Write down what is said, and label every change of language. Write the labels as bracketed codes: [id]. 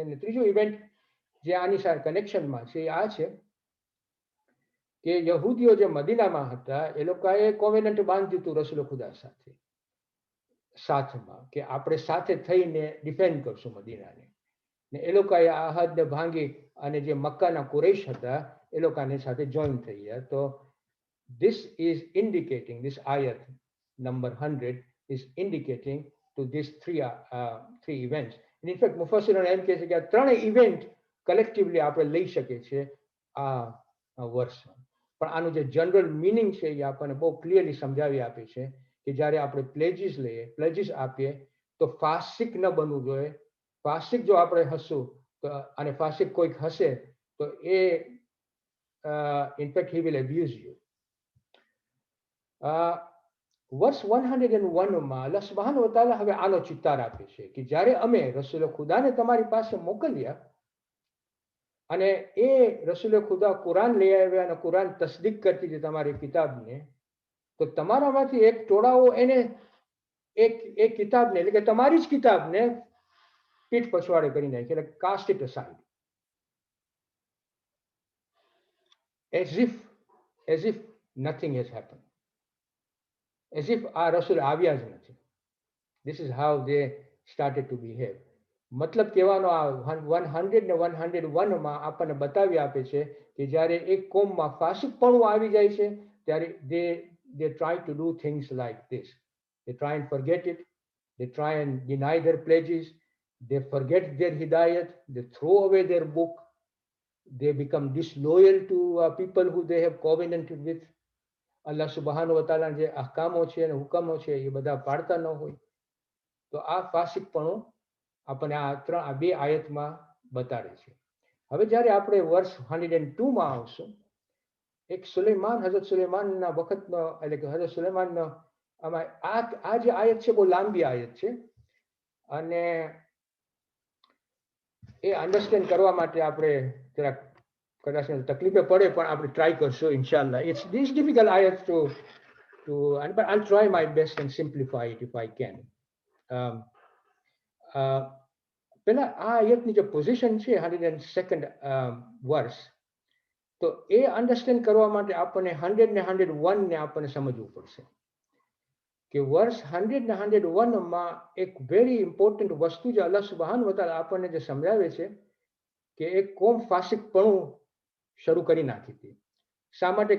[gu] અને ત્રીજો ઇવેન્ટ જે આની સાથે કનેક્શનમાં છે આ છે કે યહૂદીઓ જે મદીનામાં હતા એ લોકોએ કોવેનન્ટ બાંધ્યું હતું રસૂલ ખુદા સાથે સાથમાં કે આપણે સાથે થઈને ડિફેન્ડ કરશું મદીનાને. ને એ લોકોએ આ અહદને ભાંગી અને જે મક્કાના કુરૈશ હતા એ લોકોની સાથે જોઈન થઈ ગયા. [en] તો this is indicating, this ayat number 100 is indicating to these three events. And in fact [gu] મુફસ્સિરોને એમ કહે છે કે આ 3 ઇવેન્ટ કલેક્ટિવલી આપણે લઈ શકીએ છીએ આ વર્ષમાં. પણ આનું જે જનરલ મિનિંગ છે એ આપણને બહુ ક્લિયરલી સમજાવી આપે છે કે જ્યારે આપણે પ્લેજીસ આપીએ તો ફાસિક ન બનવું જોઈએ. ફાસિક જો આપણે હશું તો અને ફાસિક કોઈક હશે તો એ in fact [en] he will abuse you. [gu] વર્ષ 101 માં અલ્લાહ સુબ્હાનહુ વ તઆલા હવે આનો ચિતાર આપે છે કે જ્યારે અમે રસૂલ ખુદાને તમારી પાસે મોકલ્યા અને એ રસૂલ ખુદા કુરાન લઈ આવ્યા અને કુરાન તસ્દીક કરતી હતી તમારી કિતાબને, તો તમારામાંથી એક ટોળાઓ એને એક કિતાબને એટલે કે તમારી જ કિતાબને પીઠ પછવાડે કરી નાખી, એટલે [en] Cast it aside. as if nothing has happened. As if [gu] આ રસૂલ આવ્યા જ નથી. [en] This is how they started to behave. [gu] મતલબ કહેવાનો આ 100 ને 101 માં આપણને બતાવી આપે છે કે જ્યારે એક કોમમાં ફાસિકપણું આવી જાય છે ત્યારે [en] they try to do things like this. They try and forget it. They try and deny their pledges. They forget their hidayat. They throw away their book. They become disloyal to people who they have covenanted with. [gu] અલ્લાહ સુબ્હાનહુ વ તઆલા જે અહકામો છે અને હુકમો છે એ બધા પાડતા ન હોય. તો આ ફાસિકપણું આપણને આ 2 આયતમાં બતાડે છે. હવે જ્યારે આપણે વર્ષ 102 માં આવશું, એક હઝરત સુલેમાનના વખતનો એટલે કે હઝરત સુલેમાનનો આમાં આ જે આયત છે બહુ લાંબી આયત છે અને એ અન્ડરસ્ટેન્ડ કરવા માટે આપણે જરાક કદાચ તકલીફે પડે પણ આપણે ટ્રાય કરશું ઇન્શાલ્લાહ. [en] It's difficult ayat to but I'll try my best and simplify it if I can. [gu] પહેલા આ આયતની જે પોઝિશન છે 102nd વર્ષ, તો એ અન્ડરસ્ટેન્ડ કરવા માટે આપણને 100 ને 101 ને આપણને સમજવું પડશે કે વર્ષ 100 ને 101 માં એક વેરી ઇમ્પોર્ટન્ટ વસ્તુ જે અલ્લાહ સુબ્હાનહુ વ તઆલા આપણને જે સમજાવે છે કે એક કોમ ફાસિકપણું શરૂ કરી નાખી હતી. શા માટે?